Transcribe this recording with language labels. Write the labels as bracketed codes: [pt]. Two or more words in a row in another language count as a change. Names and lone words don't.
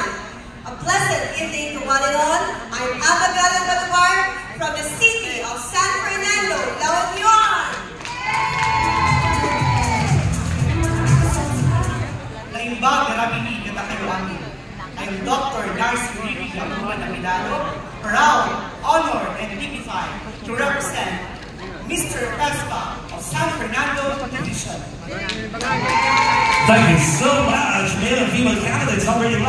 [en] A pleasant evening to one and all. I'm Abigail Balabar from the city of San Fernando, La Union. [ilo] Laimbag na rabini kita kayo amin. [en] I'm Dr. Darcy Ricky Labuan Amilano, proud, honored, and dignified to represent Mr. Pespa of San Fernando Division. Thank you so much, male and female candidates number 11.